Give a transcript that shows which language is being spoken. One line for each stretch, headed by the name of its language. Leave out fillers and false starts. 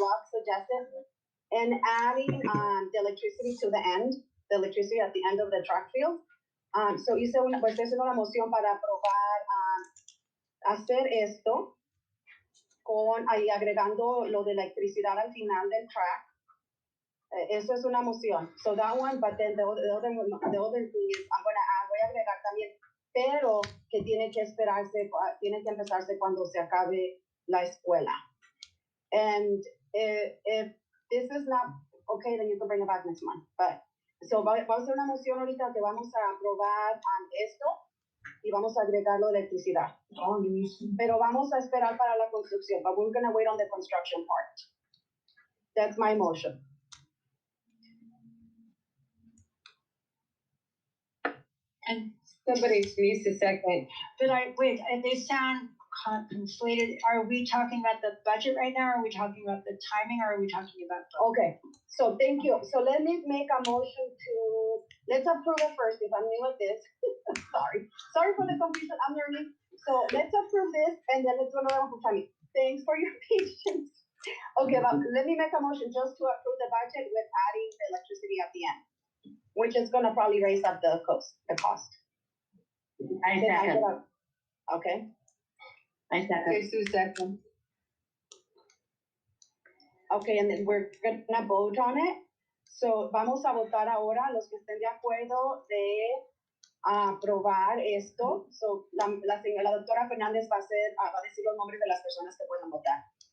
English: Block suggested, and adding the electricity to the end, the electricity at the end of the track field.
Spanish: So estoy haciendo una moción para aprobar hacer esto con ahí agregando lo de electricidad al final del track. Eso es una moción.
English: So that one, but then the other thing is
Spanish: voy a agregar también, pero que tiene que empezarse cuando se acabe la escuela.
English: And if this is not okay, then you can bring it back next month.
Spanish: But so vamos a hacer una moción ahorita que vamos a aprobar esto y vamos a agregarlo de electricidad. Pero vamos a esperar para la construcción.
English: But we're going to wait on the construction part. That's my motion. And Somebody needs to second. but they sound conflated. Are we talking about the budget right now? Or are we talking about the timing? Or are we talking about both? Okay, so thank you. So let me make a motion let's approve it first, if I'm new at this. Sorry for the confusion, I'm learning. So let's approve this, and then let's do another one for timing. Thanks for your patience. Okay, but let me make a motion just to approve the budget with adding the electricity at the end, which is gonna probably raise up the cost. I second. Okay. I second. Okay, Sue second. Okay, and then we're gonna vote on it.
Spanish: So vamos a votar ahora los que estén de acuerdo de aprobar esto. So la doctora Fernández va a decir los nombres de las personas que pueden votar.